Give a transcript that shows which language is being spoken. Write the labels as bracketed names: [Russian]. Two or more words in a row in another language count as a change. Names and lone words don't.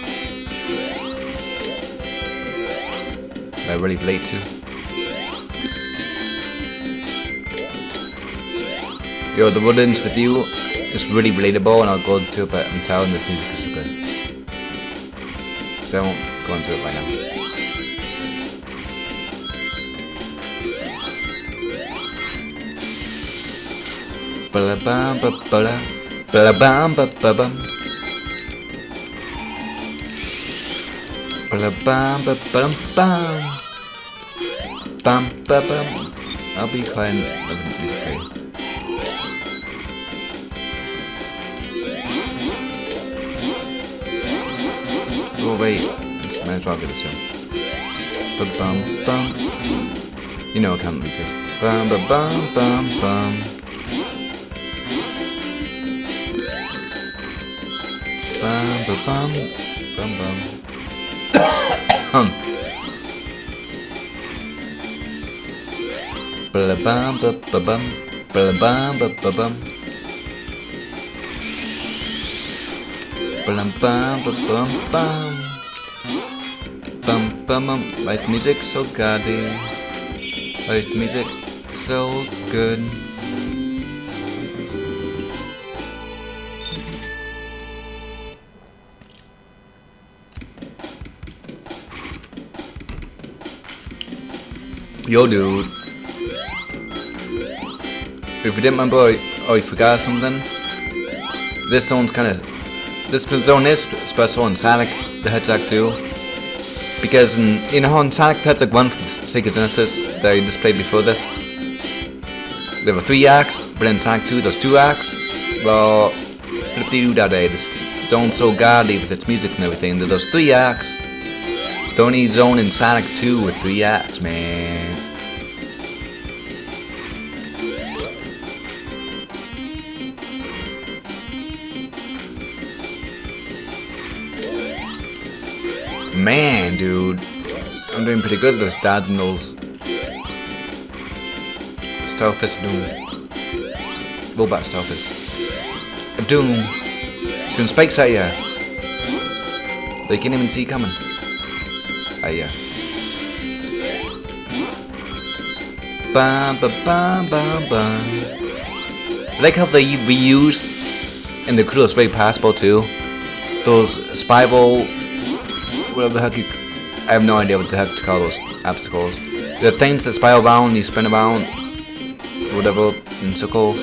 [English] I really relate to. Yo, the buttons with you is really relatable, and I'll go into it, but I'm telling the music is so good. So I won't go into it right now. Ba-la-bam, ba-ba-la, ba-la-bam, ba-ba-bam. Ba-la-bam, ba-ba-bam, bam. Bam, ba-bam. I'll be quiet and let the music play. Oh wait, might as well get this in. Ba-bam, bam. You know I can't resist. Bam, ba-bam, bam, bam. Bam, ba, bam, bam, bam. Bla bam, ba, ba, bam. Bla bam, ba, ba, bam. Bla bam, ba, bam, bam. Bam, bam, bam. Why is the music so godly? Why is the music so good? Yo, dude. If you didn't remember, or you forgot something, this zone is special in Sonic the Hedgehog 2, because in Sonic the Hedgehog 1 for the Sega Genesis that I just played before this, there were 3 acts, but in Sonic 2 there's 2 acts. Well, flip-de-doo-da-day, this zone's so godly with its music and everything that there's 3 acts. The only zone in Sonic 2 with 3 acts, man. Man, dude, I'm doing pretty good with those dodging those Starfish Doom. Robot Starfish. Doom. Soon spikes at ya. They can't even see coming. Yeah. Bam, ba, bam, bam, bam. I like how they reused, and the crew is very passable too, those spiral, whatever the heck you, I have no idea what the heck to call those obstacles. The things that spiral around, you spin around, whatever, in circles.